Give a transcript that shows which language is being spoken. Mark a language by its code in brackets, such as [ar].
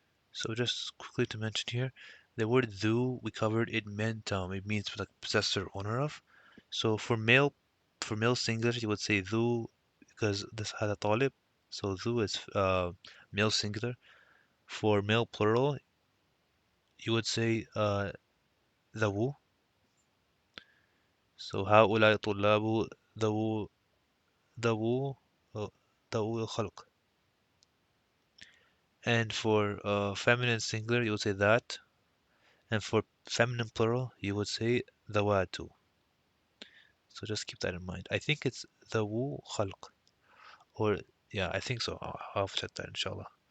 [en] So just quickly to mention here, the word dhu we covered, it means like possessor, owner of. So for male singular you would say dhu because this had a talib. So dhu is male singular. For male plural you would say dhawu. [ar] So هؤلاء طلاب ذو ذو uh, ذو الخلق. [en] And for feminine singular you would say that. And for feminine plural you would say ذوات. So just keep that in mind. I think it's the Wu Khalq. Or, yeah, I think so. I'll check that, inshallah.